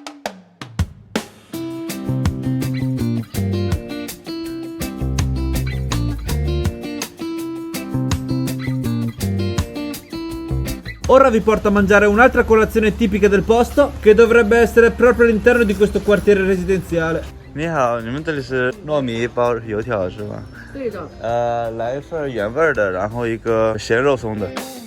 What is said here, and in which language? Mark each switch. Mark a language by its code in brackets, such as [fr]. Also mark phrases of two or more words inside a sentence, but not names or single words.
[it] Ora vi porto a mangiare un'altra colazione tipica del posto, che dovrebbe essere proprio all'interno di questo quartiere residenziale. [zh] 你好，你们这里是糯米包油条是吗？对的。来一份原味的，然后一个咸肉松的。